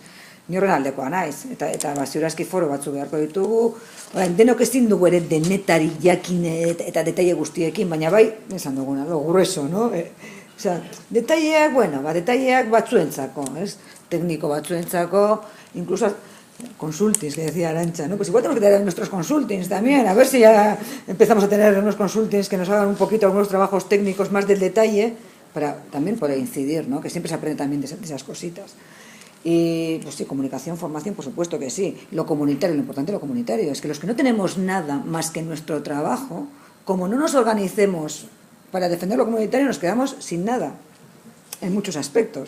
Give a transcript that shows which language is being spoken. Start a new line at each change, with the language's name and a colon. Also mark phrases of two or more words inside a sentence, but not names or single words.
Basque: Ni horren aldekoa naiz, eta ziurazki foro batzu beharko ditugu, denok ezin dugu ere denetari jakin eta detaile guztiekin, baina bai, esan duguna,
Spanish: grueso, no?
Basque: Detaileak, detaileak batzuentzako, tekniko batzuentzako, inkluso Consultings,
Spanish: que decía Arantxa, ¿no? Pues igual tenemos que tener nuestros consultings también, a ver si ya empezamos a tener unos consultings que nos hagan un poquito algunos trabajos técnicos más del detalle, también para incidir, ¿no? Que siempre se aprende también de esas cositas. Y pues sí, comunicación, formación, por supuesto que sí. Lo comunitario, lo importante de lo comunitario es que los que no tenemos nada más que nuestro trabajo, como no nos organicemos para defender lo comunitario, nos quedamos sin nada, en muchos aspectos.